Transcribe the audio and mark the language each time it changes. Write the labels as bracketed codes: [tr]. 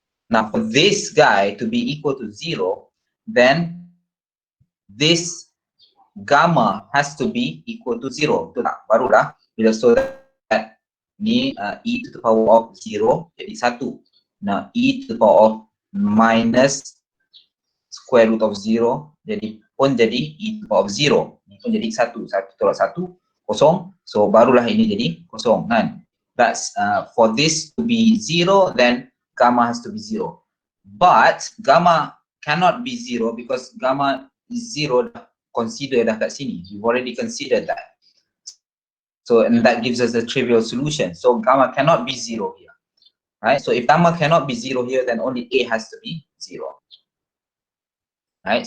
[en] Now for this guy to be equal to 0, then this gamma has to be equal to 0. [ms] Betul tak? Barulah bila [en] so that ni e to the power of 0 jadi 1. Now e to the power of minus square root of 0 jadi e to the power of 0. [ms] Ni pun jadi 1. 1 tolak 1 kosong. So barulah ini jadi kosong kan. [en] That's for this to be 0, then gamma has to be 0. But gamma cannot be 0 because gamma is 0 consider [ms] dah kat sini. [en] We've already considered that. So and that gives us a trivial solution. So gamma cannot be 0 here. Right? So if gamma cannot be 0 here, then only a has to be 0. Right?